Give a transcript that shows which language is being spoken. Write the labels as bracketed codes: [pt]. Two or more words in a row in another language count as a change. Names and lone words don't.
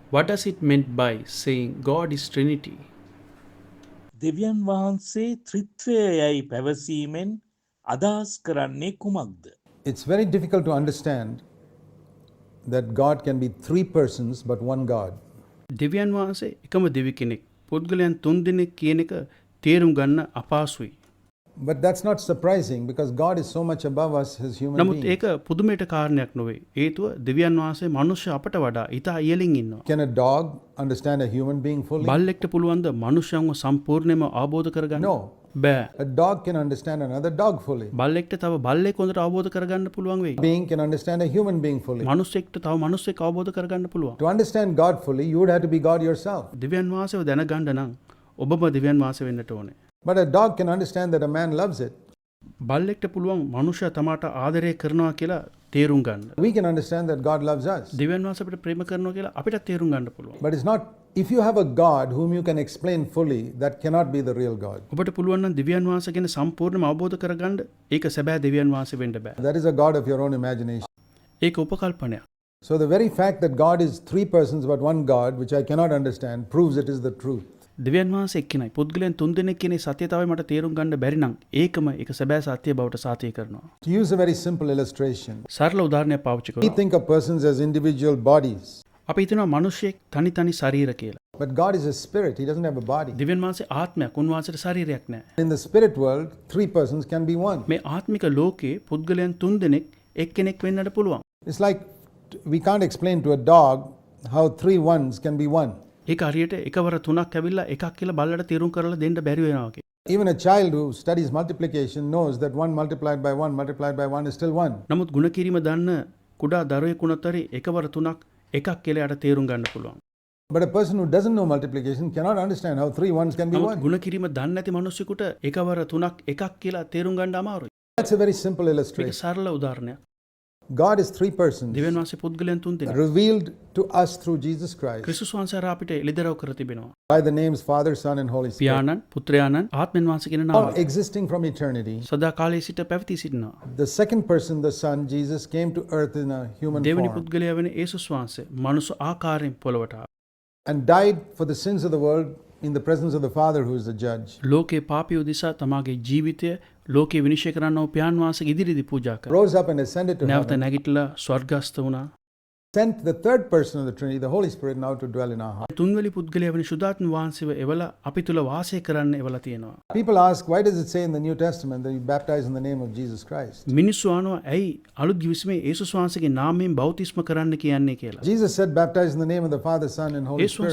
[en] What does it mean by saying God is Trinity? [si] දෙවියන් වහන්සේ ත්‍රිත්වයයි පැවසීමෙන් අදහස් කරන්නේ කුමක්ද? [en] It's very difficult to understand that God can be three persons but one God. [si] දෙවියන් වහන්සේ එකම දෙවි කෙනෙක් පුද්ගලයන් තුන් දෙනෙක් කියන එක තේරුම් ගන්න අපහසුයි. [en] But that's not surprising because God is so much above us as human [si] නමුත් [en] beings. [si] ඒක පුදුමයට කාරණයක් නොවේ. හේතුව දෙවියන් වහන්සේ මනුෂ්‍ය අපට වඩා ඉතා ඉහළින් ඉන්නවා. [en] Can a dog understand a human being fully? [si] බල්ලෙක්ට පුළුවන්ද මනුෂ්‍යයන්ව සම්පූර්ණයෙන්ම අවබෝධ කරගන්න? [en] No. [si] බෑ. [en] A dog can understand another dog fully. [si] බල්ලෙක්ට තව බල්ලෙක් හොඳට අවබෝධ කරගන්න පුළුවන් වෙයි. [en] Being can understand a human being fully. [si] මනුස්සෙක්ට තව මනුස්සෙක් අවබෝධ කරගන්න පුළුවන්. [en] To understand God fully, you would have to be God yourself. [si] දෙවියන් වහන්සේව දැනගන්න නම් ඔබම දෙවියන් වහන්සේ වෙන්නට ඕනේ. [en] But a dog can understand that a man loves it. [si] බල්ලෙක්ට පුළුවන් මනුෂ්‍යයා තමාට ආදරය කරනවා කියලා තේරුම් ගන්න. [en] We can understand that God loves us. [si] දෙවියන් වහන්සේ අපිට ප්‍රේම කරනවා කියලා අපිට තේරුම් ගන්න පුළුවන්. [en] But it's not, if you have a God whom you can explain fully, that cannot be the real God. [si] ඔබට පුළුවන් නම් දෙවියන් වහන්සේ ගැන සම්පූර්ණයෙන්ම අවබෝධ කරගන්න ඒක සැබෑ දෙවියන් වහන්සේ වෙන්න බෑ. [en] That is a God of your own imagination. [si] ඒක උපකල්පනයක්. [en] So the very fact that God is three persons but one God, which I cannot understand, proves it is the truth. [si] දෙවියන් වහන්සේ එක්කෙනයි පුද්ගලයන් තුන් දෙනෙක් කියන සත්‍යතාවය මට තේරුම් ගන්න බැරි නම් ඒකම ඒක සැබෑ සත්‍ය බවට සාතිය කරනවා. [en] To use a very simple illustration, [si] සරල උදාහරණයක් පාවිච්චි [en] we [si] කරනවා. [en] think of persons as individual bodies, [si] අපි හිතනවා මිනිහෙක් තනි තනි ශරීර කියලා. [en] but God is a spirit. He doesn't have a body. [si] දෙවියන් වහන්සේ ආත්මයක්, උන්වහන්සේට ශරීරයක් නැහැ. [en] In the spirit world, three persons can be one. [si] මේ ආත්මික ලෝකේ පුද්ගලයන් තුන් දෙනෙක් එක්කෙනෙක් වෙන්නට පුළුවන්. [en] It's like we can't explain to a dog how three ones can be one. [si] ඒක හරියට එකවර තුනක් ඇවිල්ලා එකක් කියලා බල්ලට තීරුම් කරලා දෙන්න බැරි වෙනවා වගේ. [en] Even a child who studies multiplication knows that 1 multiplied by 1 multiplied by 1 is still 1. [si] නමුත් ಗುಣ කිරීම දන්න කුඩා දරුවෙක් වුණත් හරි එකවර තුනක් එකක් කියලා යට තේරුම් ගන්න පුළුවන්. [en] But a person who doesn't know multiplication cannot understand how three ones can be [si] නමුත් [en] 1. [si] ಗುಣ කිරීම දන්නේ නැති මිනිස්සුෙකුට එකවර තුනක් එකක් කියලා තේරුම් ගන්න අමාරුයි. [en] That's a very simple [si] මේක [en] illustration. [si] සරල උදාහරණයක්. [en] God is three persons [si] දෙවියන් වහන්සේ පුද්ගලයන් තුන් දෙනෙක්. [en] revealed to us through Jesus Christ [si] ක්‍රිස්තුස් වහන්සේ අපිට එළිදරව් කර තිබෙනවා. [en] by the names Father, Son and Holy Spirit, [si] පියාණන්, පුත්‍රයාණන්, ආත්මයන් වහන්සේ කියන [en] all [si] නාමයෙන් [en] existing from eternity. [si] සදා කාලයේ සිට පැවතී සිටිනවා. [en] The second person, the Son, Jesus, came to earth in a human [si] දෙවෙනි [en] form [si] පුද්ගලයා වෙන යේසුස් වහන්සේ මනුෂ්‍ය ආකාරයෙන් පොළවට ආවා. [en] and died for the sins of the world in the presence of the Father who is the judge. [si] ලෝකේ පාපී උදෙසා තමාගේ ජීවිතය ලෝකේ විනිශ්චය කරන්නව පියාණන් වහන්සේගේ ඉදිරියේදී පූජා කළා. [en] Rose up and ascended to [si] නැවත [en] heaven. [si] නැගිටලා ස්වර්ගස්ත වුණා. [en] Sent the third person of the Trinity, the Holy Spirit, now to dwell in our heart. [si] තුන්වෙනි පුද්ගලයා වෙන සුදාත්ම වහන්සේව එවලා අපි තුල වාසය කරන්න එවලා තියෙනවා. [en] People ask, why does it say in the New Testament that you baptize in the name of Jesus Christ? [si] මිනිස්සු අහනවා ඇයි අලුත් ගිවිසුමේ යේසුස් වහන්සේගේ නාමයෙන් බෞතිස්ම කරන්න කියන්නේ කියලා. [en] Jesus said, baptize in the name of the Father, Son, and Holy [si] යේසුස් වහන්සේ